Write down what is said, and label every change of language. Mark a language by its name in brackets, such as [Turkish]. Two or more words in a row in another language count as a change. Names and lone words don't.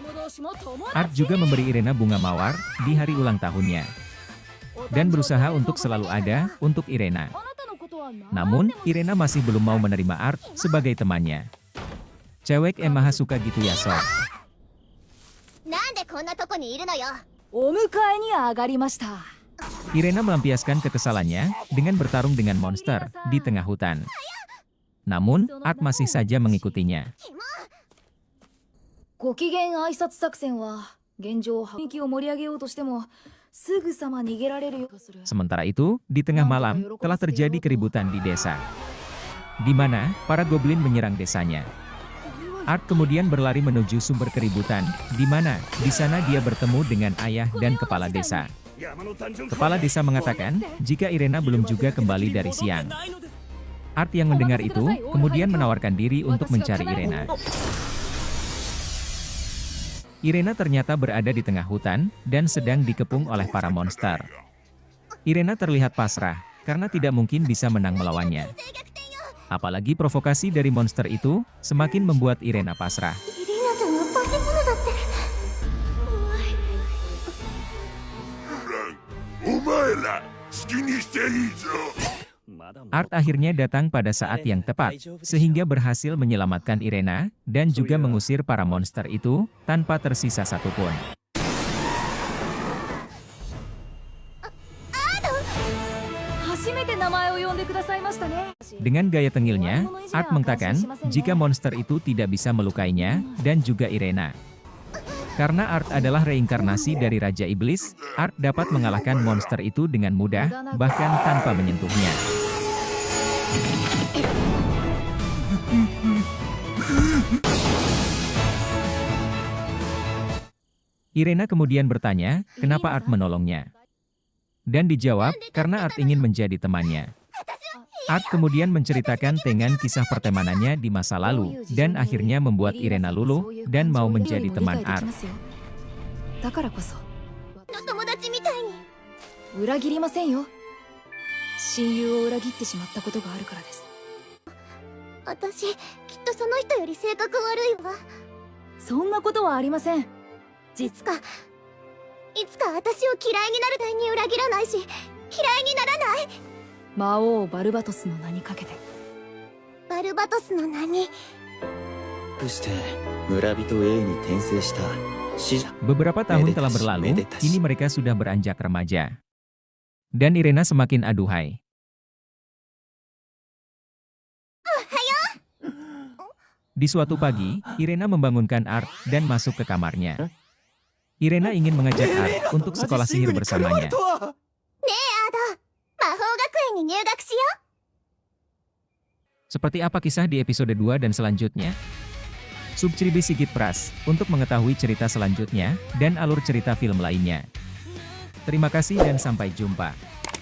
[Indonesian] Art juga memberi Irena bunga mawar di hari ulang tahunnya dan berusaha untuk selalu ada untuk Irena. Namun, Irena masih belum mau menerima Art sebagai temannya. Cewek emang suka gitu ya, Sok. [Japanese] なんでこんなとこにいるのよ。お迎えに上がりました。 [Indonesian] Irena melampiaskan kekesalannya dengan bertarung dengan monster di tengah hutan. Namun, Art masih saja mengikutinya. [Japanese] ご機嫌挨拶作戦は現状雰囲気を盛り上げようとしてもすぐさま逃げられるよ。 [Indonesian] Sementara itu, di tengah malam, telah terjadi keributan di desa, di mana para goblin menyerang desanya. Art kemudian berlari menuju sumber keributan, di mana di sana dia bertemu dengan ayah dan kepala desa. Kepala desa mengatakan, jika Irena belum juga kembali dari siang. Art yang mendengar itu, kemudian menawarkan diri untuk mencari Irena. Irena ternyata berada di tengah hutan, dan sedang dikepung oleh para monster. Irena terlihat pasrah, karena tidak mungkin bisa menang melawannya. Apalagi provokasi dari monster itu, semakin membuat Irena pasrah. [Japanese] イリーナちゃんの化け物だって。怖い。お前ら好きにしていいぞ。 [Indonesian] Art akhirnya datang pada saat yang tepat, sehingga berhasil menyelamatkan Irena, dan juga mengusir para monster itu, tanpa tersisa satupun. [Japanese] 初めて名前を呼んでくださいましたね。 [Indonesian] Dengan gaya tengilnya, Art mengatakan, jika monster itu tidak bisa melukainya, dan juga Irena. Karena Art adalah reinkarnasi dari Raja Iblis, Art dapat mengalahkan monster itu dengan mudah, bahkan tanpa menyentuhnya. Irena kemudian bertanya, kenapa Art menolongnya? Dan dijawab, karena Art ingin menjadi temannya. Art kemudian menceritakan dengan kisah pertemanannya di masa lalu, dan akhirnya membuat Irena luluh, dan mau menjadi teman Art. [Japanese] だからこその友達みたいに。裏切りませんよ。親友を裏切ってしまったことがあるからです。私、きっとその人より性格悪いわ。そんなことはありません。いつか私を嫌いになるたに裏切らないし、嫌いにならない。魔王バルバトスの名にかけて。バルバトスの名に。して村人 A に転生した死者。 [Indonesian] Beberapa tahun telah berlalu, kini mereka sudah beranjak remaja. Dan Irena semakin aduhai. Di suatu pagi, Irena membangunkan Art dan masuk ke kamarnya. Irena ingin mengajak Art untuk sekolah sihir bersamanya. [Japanese] ねえアド、魔法学園に入学しよう。 [Indonesian] Seperti apa kisah di episode 2 dan selanjutnya? Subscribe Sigit Pras untuk mengetahui cerita selanjutnya dan alur cerita film lainnya. Terima kasih dan sampai jumpa.